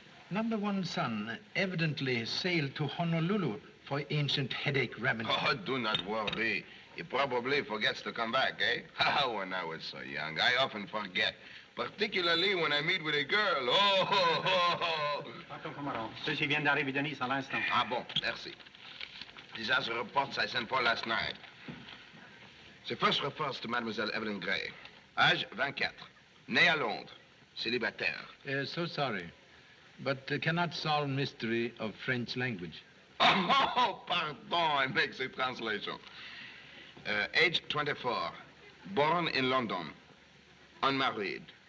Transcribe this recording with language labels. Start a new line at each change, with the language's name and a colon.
English: Number one son evidently sailed to Honolulu for ancient headache remedy. Oh, do not worry. He probably forgets to come back, eh? When I was so young, I often forget. Particularly when I meet with a girl. Oh.
French: Tonton Commandant, ceci vient d'arriver de Nice à l'instant. Ah bon, merci.
English: These are the reports I sent for last night. The first refers to Mademoiselle Evelyn Gray.
French: Âge 24. Née à Londres. Célibataire.
English: So sorry, but cannot solve mystery of French language. Oh, pardon, I make the translation. Age 24. Born in London. Unmarried.